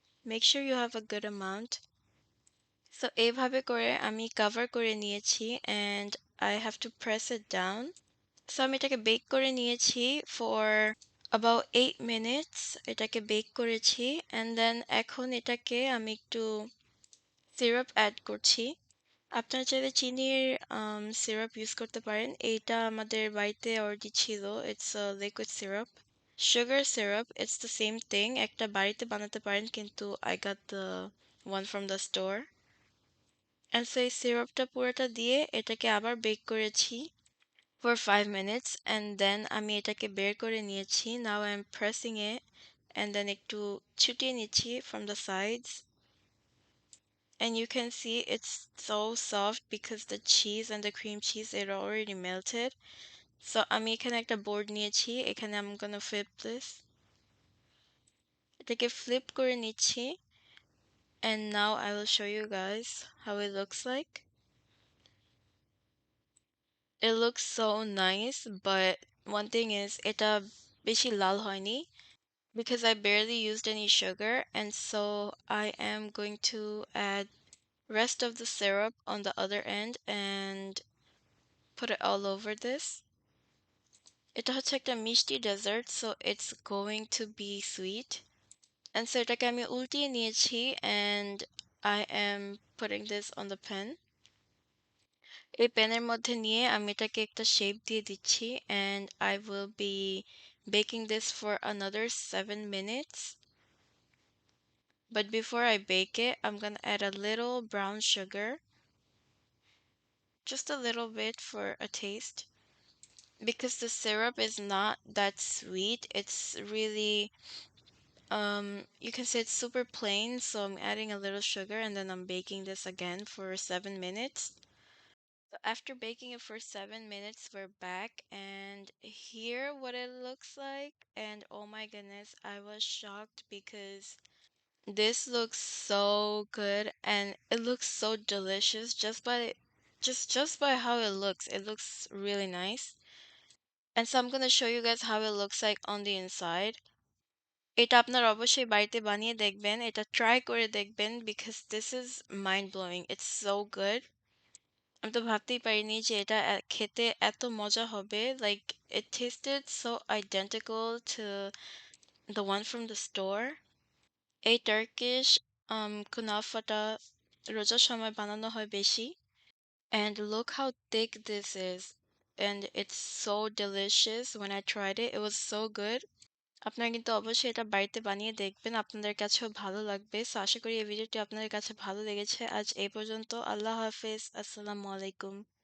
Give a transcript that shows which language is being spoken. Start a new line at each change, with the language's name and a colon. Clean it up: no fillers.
English: Make sure you have a good amount. So
Bangla: এইভাবে করে আমি
English: cover
Bangla: করে নিয়েছি
English: and I have to press it down. So
Bangla: আমি এটাকে
English: bake
Bangla: করে নিয়েছি
English: for about 8 minutes.
Bangla: এটাকে bake করেছি
English: and then
Bangla: এখন এটাকে আমি একটু syrup
English: add
Bangla: করছি. আপনারা চাইলে চিনির সিরাপ ইউজ করতে পারেন। এইটা আমাদের বাড়িতে অলরেডি ছিল।
English: It's a liquid syrup.
Bangla: Sugar syrup, it's the same thing. একটা বাড়িতে বানাতে পারেন কিন্তু
English: I got the one from the store. And so
Bangla: এই সিরাপটা পুরোটা দিয়ে এটাকে আবার বেক করেছি
English: for 5 minutes and then
Bangla: আমি এটাকে বের করে নিয়েছি.
English: Now I'm pressing it and then
Bangla: একটু ছুটিয়ে নিচ্ছি
English: from the sides. And you can see it's so soft because the cheese and the cream cheese it already melted. So
Bangla: আমি এখানে একটা
English: board
Bangla: নিয়েছি, এখানে
English: I'm gonna flip this.
Bangla: এটাকে flip করে নিচ্ছি
English: and now I will show you guys how it looks like. It looks so nice, but one thing is
Bangla: এটা বেশি লাল হয়নি
English: because I barely used any sugar and so I am going to add rest of the syrup on the other end and put it all over this.
Bangla: এটা হচ্ছে একটা মিষ্টি dessert
English: so it's going to be sweet. And so
Bangla: এটাকে আমি উল্টিয়ে নিয়েছি
English: and I am putting this on the pan.
Bangla: এই প্যানের মধ্যে নিয়ে আমি এটাকে একটা শেপ দিয়ে দিচ্ছি
English: and I will be baking this for another 7 minutes. But before I bake it, I'm gonna add a little brown sugar, just a little bit for a taste. Because the syrup is not that sweet, it's really you can say it's super plain, so I'm adding a little sugar and then I'm baking this again for 7 minutes. So after baking it for 7 minutes, we're back and here what it looks like. And oh my goodness, I was shocked because this looks so good and it looks so delicious just by how it looks. It looks really nice. And so I'm gonna show you guys how it looks like on the inside.
Bangla: এটা আপনারা অবশ্যই বাড়িতে বানিয়ে দেখবেন। এটা try করে দেখবেন
English: because this is mind blowing. It's so good.
Bangla: আমি তো ভাবতেই পারিনি যে এটা খেতে এত মজা হবে.
English: Like it tasted so identical to the one from the store.
Bangla: এই Turkish কুনাফাটা রোজার সময় বানানো হয় বেশি.
English: And look how thick this is. And it's so delicious. When I tried it, it was so good.
Bangla: আপনারা কিন্তু অবশ্যই এটা বাড়িতে বানিয়ে দেখবেন। আপনাদের কাছেও ভালো লাগবে। সো আশা করি এই ভিডিওটি আপনাদের কাছে ভালো লেগেছে। আজ এই পর্যন্ত। আল্লাহ হাফেজ। আসসালামু আলাইকুম।